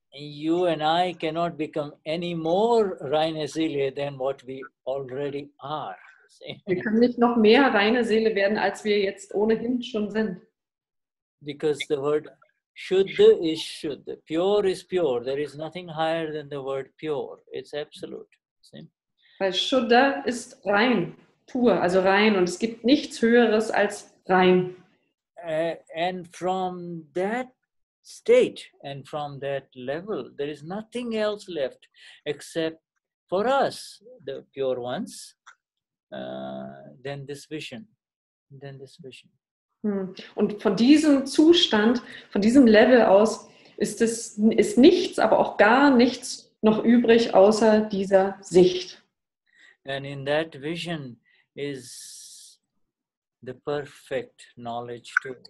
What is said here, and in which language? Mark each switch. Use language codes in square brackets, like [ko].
[en] you and I cannot become any more [de] reine Seele [en] than what we already are. See? [de] Wir können nicht noch mehr reine Seele werden, als wir jetzt ohnehin schon sind. [en] Because the word Shuddha is Shuddha. Pure is pure. There is nothing higher than the word pure. It's absolute. See? [de] Weil Shuddha ist rein, pur, also rein. Und es gibt nichts Höheres als rein. [en] And from that state and from that level, there is nothing else left except for us, the pure ones, then this vision. Then this vision. [de] Und von diesem Zustand, von diesem Level aus, ist nichts, aber auch gar nichts noch übrig außer dieser Sicht. [en] And in that vision is the perfect knowledge too.